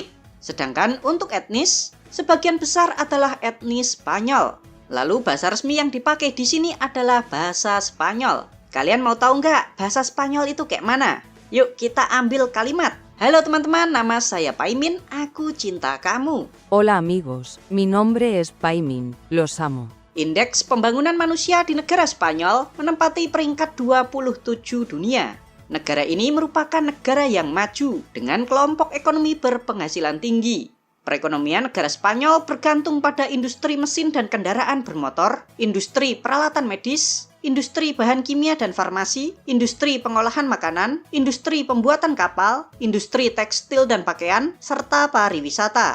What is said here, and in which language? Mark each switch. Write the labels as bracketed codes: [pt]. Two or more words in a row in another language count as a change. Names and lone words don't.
[id] Sedangkan untuk etnis, sebagian besar adalah etnis Spanyol. Lalu bahasa resmi yang dipakai di sini adalah bahasa Spanyol. Kalian mau tahu nggak bahasa Spanyol itu kayak mana? Yuk kita ambil kalimat. Halo teman-teman, nama saya Paimin, aku cinta kamu. [es] Hola amigos, mi nombre es Paimin, los amo. [id] Indeks pembangunan manusia di negara Spanyol menempati peringkat 27 dunia. Negara ini merupakan negara yang maju dengan kelompok ekonomi berpenghasilan tinggi. Perekonomian negara Spanyol bergantung pada industri mesin dan kendaraan bermotor, industri peralatan medis, industri bahan kimia dan farmasi, industri pengolahan makanan, industri pembuatan kapal, industri tekstil dan pakaian, serta pariwisata.